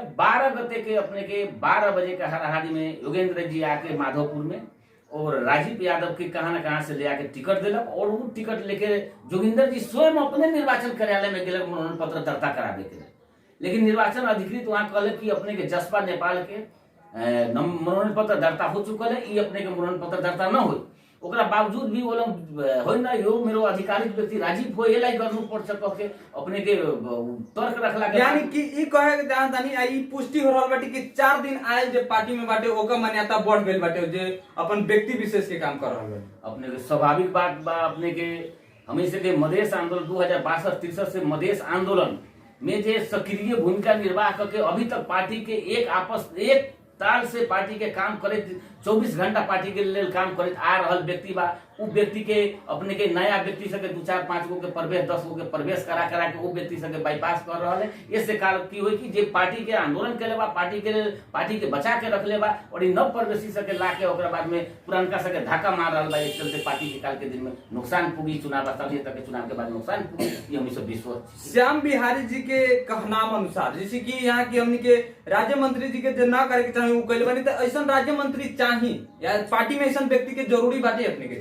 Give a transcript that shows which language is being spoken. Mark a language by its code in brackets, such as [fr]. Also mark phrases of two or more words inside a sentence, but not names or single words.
[bho] 12 गते के अपने के 12 बजे के हाराहारी में योगेंद्र जी आके माधोपुर में और राजीव यादव के कहां न कहां से ले आके टिकट दिलक और वो टिकट लेके जोगिंदर जी स्वयं अपने निर्वाचन कार्यालय में गेलक मनोनयन पत्र दर्ता कराबे के। लेकिन निर्वाचन अधिकृत वहां कहले कि अपने के जसपा नेपाल के मनोनयन पत्र दर्ता हो चुकल है, ये अपने के मनोनयन पत्र दर्ता न हो। ओकरा बावजूद भी वो लोग होई ना [ne] यो मेरो आधिकारिक व्यक्ति राजीव हो एलाई गर्नु पर्छ [bho] कह के अपने के तर्क रखला के, यानी कि ई कहे के जान तानी आई पुष्टि हो रहल बाटे कि 4 दिन आयल जे पार्टी में बाटे ओकर मान्यता बढ़ गेल बाटे जे अपन व्यक्ति विशेष के काम कर रहल बाटे। अपने के स्वाभाविक बात बा। अपने के हमेशा के मधेश आंदोलन 2062-63 से मधेश आंदोलन में जे सक्रिय भूमिका निर्वाह करके अभी तक पार्टी के एक ताल से पार्टी के काम करे 24 घंटा पार्टी के लिए काम करे आ रहल व्यक्ति बा। उ व्यक्ति के अपने के नया व्यक्ति सके 2-4-5 गो के प्रवेश 10 गो के प्रवेश करा के वो व्यक्ति सके बाईपास कर रहा है। इससे कारण की हुई कि जे पार्टी के आंदोलन के बा, पार्टी के बचा के रख ले बा और नव प्रवेशी सके ला के ओकरा बाद में पुरानका सके धक्का मार रहा बा। इस चलते पार्टी के काल के दिन में नुकसान पुगी, चुनाव स्थलीय तक के चुनाव के बाद नुकसान पुगी, ये हम सब विश्वास। श्याम बिहारी जी के कहनाम अनुसार जैसे कि यहाँ की हमने के राज्य मंत्री जी के जो ना करे के चाहे वो कैले बानी, तो ऐसा राज्य मंत्री चाहिए या पार्टी में ऐसा व्यक्ति के जरूरी बाटे अपने के?